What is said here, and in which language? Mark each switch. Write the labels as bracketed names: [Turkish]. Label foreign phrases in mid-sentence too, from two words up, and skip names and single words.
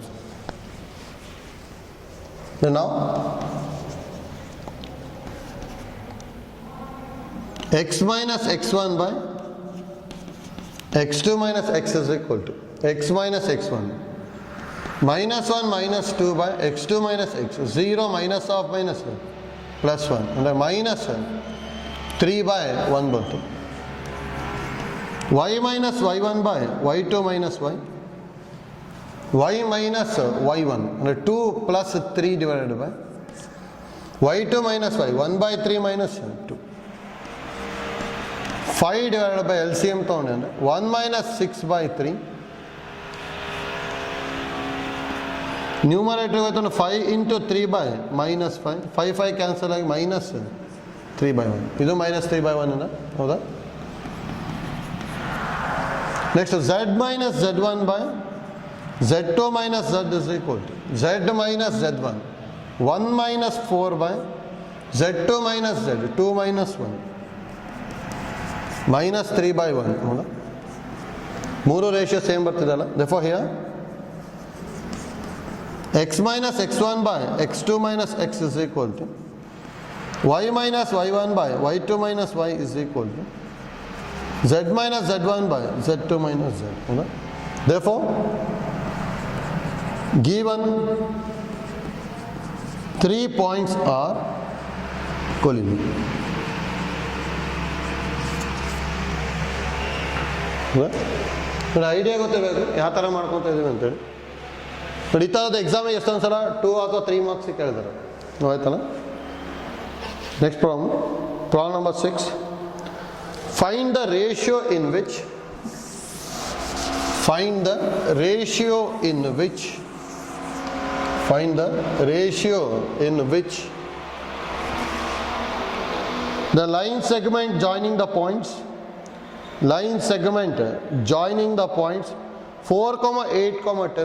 [English] And now x minus x1 by x2 minus x is equal to x minus x1 minus 1 minus 2 by x2 minus x. 0 minus of minus 1 plus 1 and minus 3 by 1 ಬಂತು. y minus y1 by y2 minus y. y minus y1 and 2 plus 3 divided by y2 minus y. 1 by 3 minus 2. 5 divided by LCM ತಗೊಂಡೆ 1 minus 6 by 3. ನ್ಯೂಮರೇಟರ್ ಹೋಯ್ತು 5 into 3 by minus 5. 5 ಕ್ಯಾನ್ಸಲ್ ಆಗಿ minus 3 by 1. ಇದು minus 3 by 1 ಹೌದಾ? ನೆಕ್ಸ್ಟ್ z minus z1 by z2 minus z is equal to z minus z1. 1 minus 4 by z2 minus z. 2 minus 1 minus 3 by 1 ಹೌದಾ? [Kannada] ಮೂರು [English] ratio same [Kannada] ಬರ್ತಿದಲ್ಲ. [English] therefore here x minus x1 by x2 minus x is equal to y minus y1 by y2 minus y is equal to z minus z1 by z2 minus z ಹೌದಾ? therefore given 3 points are collinear. [Kannada] ನೋಡಿ ಐಡಿಯಾ ಗೊತ್ತಿರಬೇಕು ಯಾವ ಥರ ಮಾಡ್ಕೊತಾ ಇದ್ದೀವಿ ಅಂತೇಳಿ. ನೋಡಿ ಈ ಥರದ ಎಕ್ಸಾಮಿಗೆ ಎಷ್ಟೊಂದು ಸಲ 2 ಅಥವಾ 3 ಮಾರ್ಕ್ಸಿಗೆ ಕೇಳಿದಾರೆ. [English] ಆಯ್ತಲ್ಲ? next problem number 6. find the ratio in which the line segment joining the points 4, 8, 10.